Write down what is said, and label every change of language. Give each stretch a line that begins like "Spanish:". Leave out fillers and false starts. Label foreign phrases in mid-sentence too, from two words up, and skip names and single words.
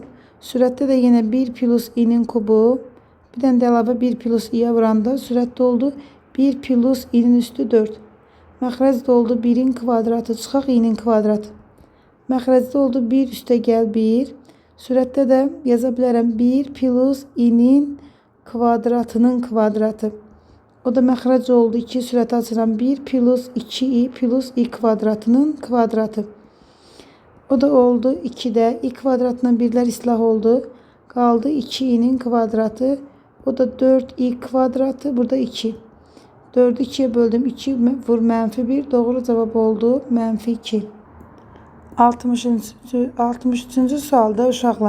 Azerbaijani: Sürətdə də yenə 1 plus i'nin kubu. Bir dənə də əlavə 1 plus i'yə vuranda sürətdə oldu 1 plus i'nin üstü 4. Məxrəcdə oldu 1'in kvadratı çıxaq i'nin kvadratı. Məxrəcdə oldu 1 üstəgəl 1. Sürətdə də yaza bilərəm 1 plus i'nin kvadratının kvadratı. O da məxrəc oldu 2. Sürəti açıram 1 plus 2i plus i kvadratının kvadratı. O da oldu 2'də i kvadratından 1'lər islah oldu. Qaldı 2i'nin kvadratı. O da 4i kvadratı. Burada 2. 4'ü 2'ye böldüm. 2 vur mənfi 1. Doğru cavab oldu mənfi 2. 63-cü sualda uşaqlar.